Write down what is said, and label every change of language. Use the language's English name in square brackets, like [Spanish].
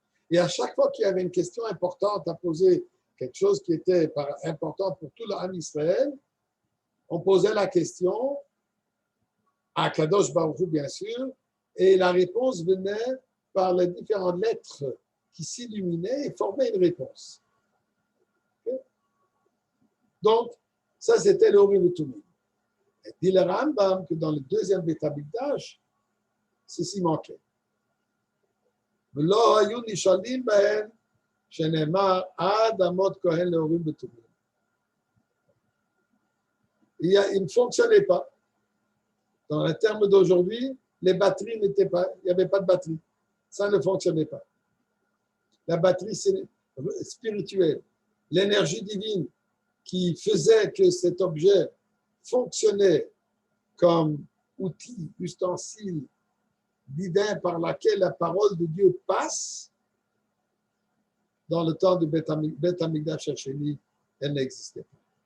[French] Et à chaque fois qu'il y avait une question importante à poser, quelque chose qui était important pour tout l'âme Israël, on posait la question à Kadosh Baruch Hu, bien sûr, et la réponse venait par les différentes lettres qui s'illuminaient et formaient une réponse. Okay? Donc, ça, c'était le Urim et Tumim. Et dit le Rambam que dans le deuxième Beth Amikdash, ceci manquait. [Hebrew] ולא היו נשאלים בהם שנאמר עד אמות כהן להורים ותומים. [French] Il ne fonctionnait pas. Dans les termes d'aujourd'hui, les batteries n'étaient pas, il n'y avait pas de batterie. Ça ne fonctionnait pas. La batterie spirituelle, l'énergie divine qui faisait que cet objet fonctionnait comme outil, ustensile divin par laquelle la parole de Dieu passe, dans le temps de Beth Amikdash Hasheni, elle n'existait pas.